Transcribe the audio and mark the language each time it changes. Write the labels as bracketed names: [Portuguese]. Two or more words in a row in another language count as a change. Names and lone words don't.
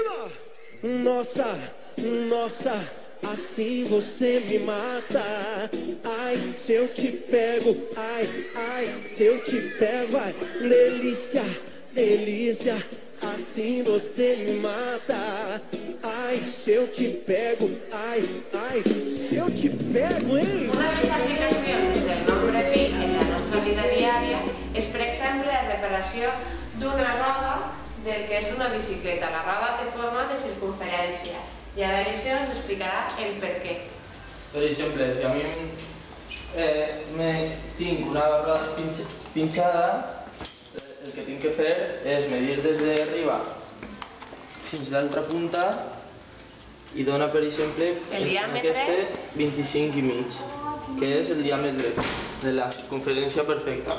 [Portuguese] Nossa, nossa, assim você me mata. Ai, se eu te pego, ai, ai, se eu te pego, ai, delícia, delícia, assim você me mata. Ai, se eu te pego, ai, ai, se eu te pego, hein? [Catalan] Una de les aplicacions del nombre pi en la nostra vida diària és, per exemple, la reparació d'una roda del que és una bicicleta. La roda té forma de circunferència i ara Eliseo ens explicarà el per què. Per exemple, si a mi tinc una roda pinxada, el que tinc que fer és medir des d'arriba fins a l'altra punta i dona, per exemple, en aquest 25,5, que és el diàmetre de la circunferència perfecta.